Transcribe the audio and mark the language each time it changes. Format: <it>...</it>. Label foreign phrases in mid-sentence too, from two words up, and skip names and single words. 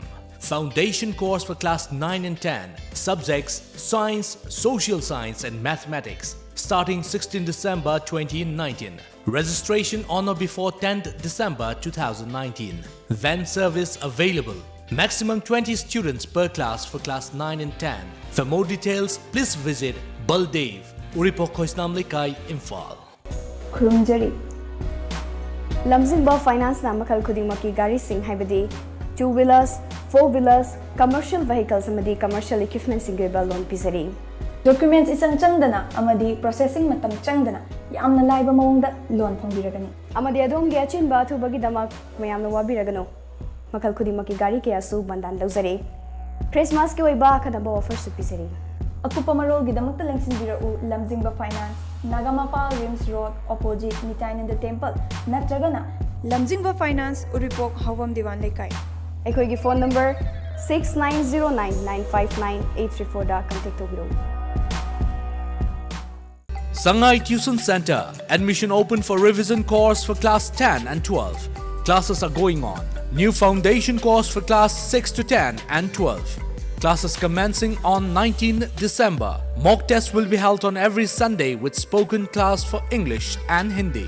<en>Foundation course for class 9 and 10, subjects science, social science and mathematics, starting 16 December 2019. Registration on or before 10th December 2019. Van service available. Maximum 20 students per class for class 9 and 10. For more details, please visit Baldev, Uripok Khoisnam Lekai, Imphal.</en> <mni>Khurumjari Lamjingba Finance na makal khudingmaki gari sing haibadi</mni> <en>2-wheelers, 4-wheelers, commercial vehicles</en> <mni>amadi</mni> <en>commercial equipment</en> <mni>singeba loan pizari. Documents isang changdana amadi processing matam changdana yamna laiba mawongda loan phongbiragani. Amadi adom gi achinba thubagi damak mayamna wabiragano. Makal khudingmaki gari kaya su bandan lawzari. Christmas ki oiba khadaba offer su pizari. Akupa marol gidamakta lengsinbirau Lamjingba Finance, Nagamapal Rims Road, opposite Nitainanda Temple, Natragana. Lamjingba Finance, Uripok, Hawam Diwan Lekai. Ekhoigi</mni> <en>phone number</en> <mni>6909959834 da contact tobiro.</mni> <en>Sangai Tuition Center, admission open for revision course for class 10 and 12. Classes are going on. New foundation course for class 6 to 10 and 12. Classes commencing on 19 December. Mock tests will be held on every Sunday with spoken class for English and Hindi.</en>